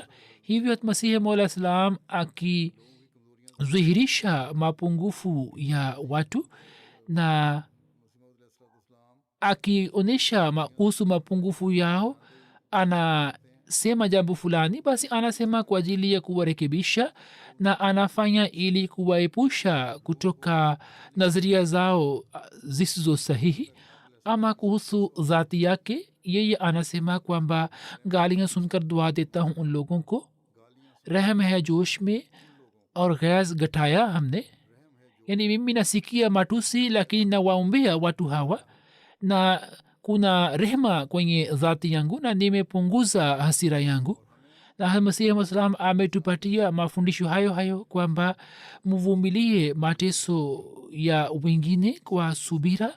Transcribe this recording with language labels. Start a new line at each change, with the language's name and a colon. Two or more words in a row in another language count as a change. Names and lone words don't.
Swahili: hivyo masihi maula salam akidhihirisha mapungufu ya watu na akionyesha kuhusu mapungufu yao, anasema jambo fulani, basi anasema kwa ajili ya kuwarekebisha na anafanya ili kuwaepusha kutoka nadharia zao zisizo sahihi. ama kuhusu dhati yake, yeye anasema kwamba
Urdu: گالیاں سن کر دعا دیتا ہوں ان لوگوں کو، رحم ہے جوش میں اور غیظ گھٹایا ہم نے.
Swahili: yani mimi nasikia matusi lakini nawaombea watu hawa na kuna rehema kwenye dhati yangu na nimepunguza hasira yangu. na masihi wasalam ametupatia mafundisho hayo hayo kwamba mvumilie mateso ya wengine kwa subira.